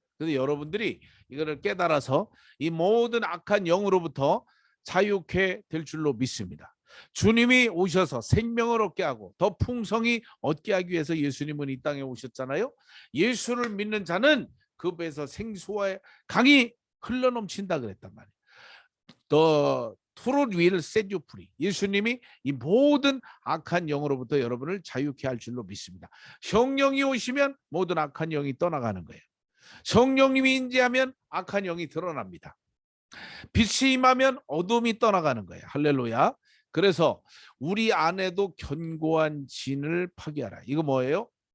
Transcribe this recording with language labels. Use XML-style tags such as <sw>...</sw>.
<ko>그래서 여러분들이 이거를 깨달아서 이 모든 악한 영으로부터 자유케 될 줄로 믿습니다. 주님이 오셔서 생명을 얻게 하고 더 풍성히 얻게 하기 위해서 예수님은 이 땅에 오셨잖아요. 예수를 믿는 자는 그 배에서 생수와 강이 흘러넘친다 그랬단 말이에요.</ko> <en>The truth will set you free.</en> <ko>예수님이 이 모든 악한 영으로부터 여러분을 자유케 할 줄로 믿습니다. 성령이 오시면 모든 악한 영이 떠나가는 거예요. 성령님이 인지하면 악한 영이 드러납니다. 빛이 임하면 어둠이 떠나가는 거예요. 할렐루야. 그래서 우리 안에도 견고한 진을 파괴하라. 이거 뭐예요?</ko>